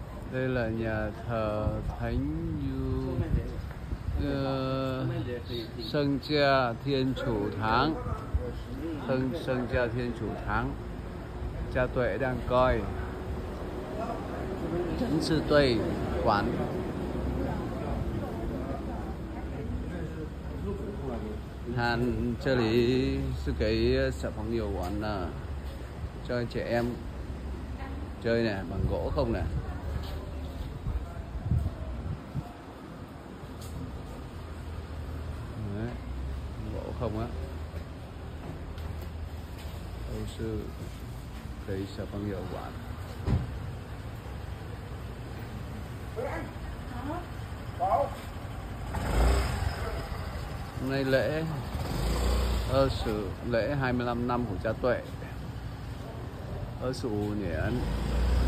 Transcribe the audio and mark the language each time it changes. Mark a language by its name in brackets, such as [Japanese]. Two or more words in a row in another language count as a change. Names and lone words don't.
[Vietnamese] Đây là nhà thờ Thánh Sơn Cha Thiên Chủ Thắng. Sơn Cha Thiên Chủ Thắng. Cha Tuệ đang coi. Trấn Sư Tuệ quản. [Chinese] 这里是给小朋友玩的， [Vietnamese] cho trẻ em chơi nè, bằng gỗ không nè. Đấy, gỗ không á. Đây là [Chinese] 给小朋友玩。 [Vietnamese] Hôm nay lễ lễ 25 năm của cha Tuệ ở Sụ Nhện.